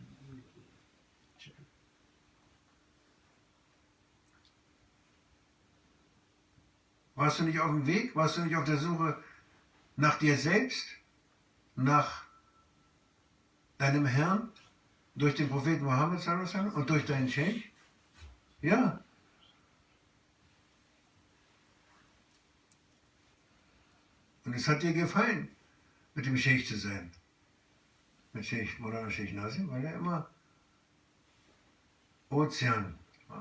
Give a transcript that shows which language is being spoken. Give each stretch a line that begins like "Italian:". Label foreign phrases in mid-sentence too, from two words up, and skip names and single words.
German: Warst du nicht auf dem Weg? Warst du nicht auf der Suche nach dir selbst? Nach deinem Herrn? Durch den Propheten Mohammed
Arabic: صلى الله عليه وسلم
German: und durch deinen Sheikh? Ja. Und es hat dir gefallen, mit dem Sheikh zu sein. Mit Sheikh Maulana Sheikh Nazim, weil er immer Ozean war.